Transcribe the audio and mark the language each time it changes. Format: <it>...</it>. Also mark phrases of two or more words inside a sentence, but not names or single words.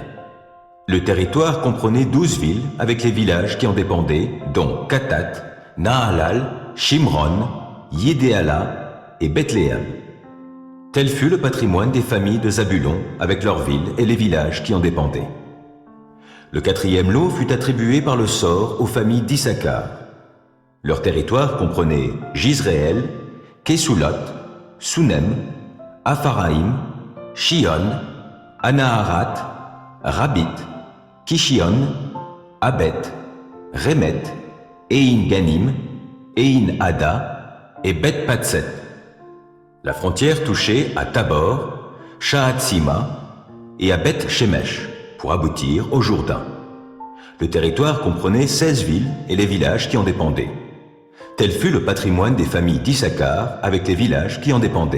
<fr>Le territoire comprenait 12 villes avec les villages qui en dépendaient, dont Katat, Nahalal, Shimron, Yidéala et Bethléem. Tel fut le patrimoine des familles de Zabulon avec leurs villes et les villages qui en dépendaient. Le quatrième lot fut attribué par le sort aux familles d'Issachar. Leur territoire comprenait Jizréel, Kesulot, Sunem, Apharaïm, Shion, Anaharat, Rabit, Kishion, Abet, Remet, Ein Ganim, Ein Ada et Bet Patset. La frontière touchait à Tabor, Shahatsima et à Bet Shemesh pour aboutir au Jourdain. Le territoire comprenait 16 villes et les villages qui en dépendaient. Tel fut le patrimoine des familles d'Issachar avec les villages qui en dépendaient.</fr>